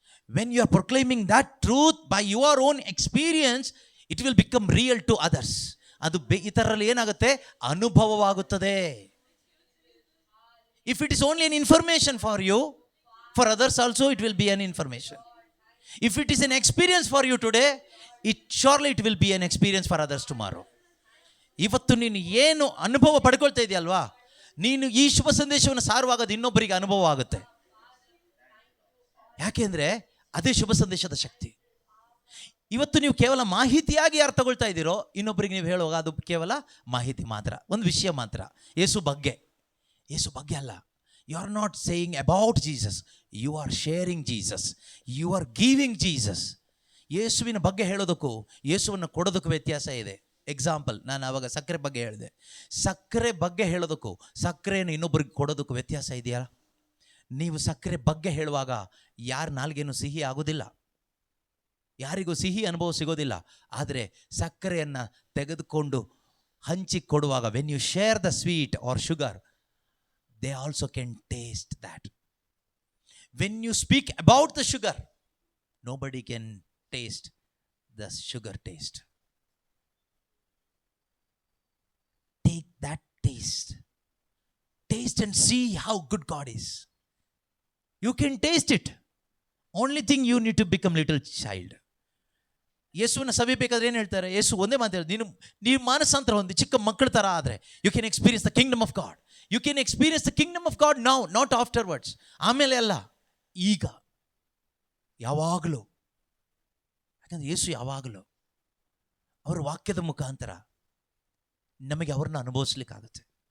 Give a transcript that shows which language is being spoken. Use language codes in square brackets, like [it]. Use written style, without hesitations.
[en] When you are proclaiming that truth by your own experience, it will become real to others. [kn] ಅದು ಇತರರಲ್ಲಿ ಏನಾಗುತ್ತೆ? ಅನುಭವವಾಗುತ್ತದೆ. [en] If it is only an information for you, for others also it will be an information. If it is an experience for you today, surely it will be an experience for others tomorrow. [kn] ಇವತ್ತು ನೀನು ಏನು ಅನುಭವ ಪಡ್ಕೊಳ್ತಾ ಇದೆಯಲ್ವಾ, ನೀನು ಈ ಶುಭ ಸಂದೇಶವನ್ನು ಸಾರುವಾಗ ಅದು ಇನ್ನೊಬ್ಬರಿಗೆ ಅನುಭವ ಆಗುತ್ತೆ. ಯಾಕೆಂದರೆ ಅದೇ ಶುಭ ಸಂದೇಶದ ಶಕ್ತಿ. ಇವತ್ತು ನೀವು ಕೇವಲ ಮಾಹಿತಿಯಾಗಿ ಯಾರು ತಗೊಳ್ತಾ ಇದ್ದೀರೋ, ಇನ್ನೊಬ್ಬರಿಗೆ ನೀವು ಹೇಳುವಾಗ ಅದು ಕೇವಲ ಮಾಹಿತಿ ಮಾತ್ರ, ಒಂದು ವಿಷಯ ಮಾತ್ರ. ಯೇಸು ಬಗ್ಗೆ ಅಲ್ಲ. [en] You are not saying about Jesus, you are sharing Jesus, you are giving Jesus. [kn] ಯೇಸುವಿನ ಬಗ್ಗೆ ಹೇಳೋದಕ್ಕೂ ಯೇಸುವನ್ನು ಕೊಡೋದಕ್ಕೂ ವ್ಯತ್ಯಾಸ ಇದೆ. ಎಕ್ಸಾಂಪಲ್, ನಾನು ಆವಾಗ ಸಕ್ಕರೆ ಬಗ್ಗೆ ಹೇಳಿದೆ. ಸಕ್ಕರೆ ಬಗ್ಗೆ ಹೇಳೋದಕ್ಕೂ ಸಕ್ಕರೆಯನ್ನು ಇನ್ನೊಬ್ಬರಿಗೆ ಕೊಡೋದಕ್ಕೂ ವ್ಯತ್ಯಾಸ ಇದೆಯಲ್ಲ. ನೀವು ಸಕ್ಕರೆ ಬಗ್ಗೆ ಹೇಳುವಾಗ ಯಾರ ನಾಲ್ಗೇನು ಸಿಹಿ ಆಗೋದಿಲ್ಲ, ಯಾರಿಗೂ ಸಿಹಿ ಅನುಭವ ಸಿಗೋದಿಲ್ಲ. ಆದರೆ ಸಕ್ಕರೆಯನ್ನು ತೆಗೆದುಕೊಂಡು ಹಂಚಿಕೊಡುವಾಗ, [en] When you share the sweet or sugar, they also can taste that. When you speak about the sugar, nobody can taste the sugar taste. Take that taste and see how good God is. You can taste it. Only thing you need to become little child. [kn] ಯೇಸುವನ್ನ ಸವಿಬೇಕಾದ್ರೆ ಏನು ಹೇಳ್ತಾರೆ? ಯೇಸು ಒಂದೇ ಮಾತು ಹೇಳಿ, ನೀವು ಮಾನಸಾಂತರ ಹೊಂದಿ ಚಿಕ್ಕ ಮಕ್ಕಳ ಥರ ಆದರೆ [en] You can experience the kingdom of God. You can experience the kingdom of God now, not afterwards. [kn] ಆಮೇಲೆ ಅಲ್ಲ, ಈಗ, ಯಾವಾಗಲೂ. ಯಾಕಂದರೆ ಯೇಸು ಯಾವಾಗಲೂ ಅವರ ವಾಕ್ಯದ ಮುಖಾಂತರ ನಮಗೆ ಅವ್ರನ್ನ ಅನುಭವಿಸ್ಲಿಕ್ಕಾಗತ್ತೆ.